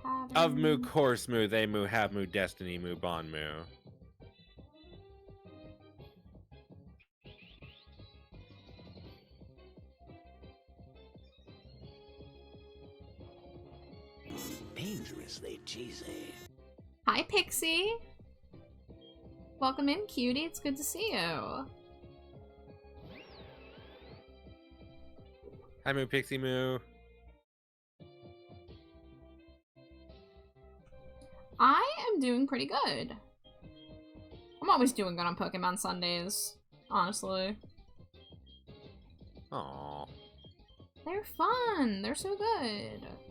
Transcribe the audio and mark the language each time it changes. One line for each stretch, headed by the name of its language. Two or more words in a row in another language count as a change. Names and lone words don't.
English: Of moo, course moo, they moo, have moo, destiny moo, bon moo. Dangerously cheesy. Hi, Pixie. Welcome in, cutie. It's good to see you. Hi, moo, pixie moo. I am doing pretty good. I'm always doing good on Pokemon Sundays, honestly. Aww. They're fun. They're so good.